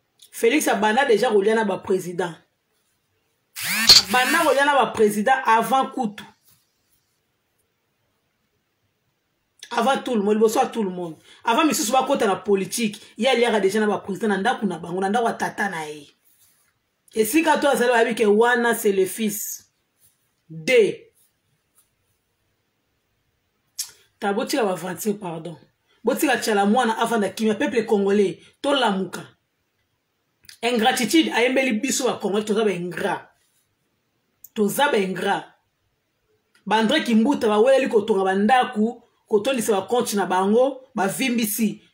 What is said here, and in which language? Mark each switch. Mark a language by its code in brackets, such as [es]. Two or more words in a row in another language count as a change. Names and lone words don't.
[ln] Félix abanda déjà kolia na ba président. Abanda kolia na ba président avant kutu. [fr] Avant tout le monde, [ln] liboso ya [fr] tout le monde. [ln] Avant misusu bakota na politique, ye aliaka déjà na ba président na ndako na bango, na ndako ya tata na ye. Esika to azali, bayebi ke wana, [fr] c'est le fils de. [ln] Ta, botika ba aventure, pardon. Botika tiala mwana avanda kimia, [fr] peuple congolais, [ln] to lamuka. Ingratitude, ayembeli biso ba Congolais, toza ba ingrat. Toza ba ingrat. Ba André Kimbuta, ba weleli kotonga ba ndaku, kotondisa ba compte na bango, ba vimbisi.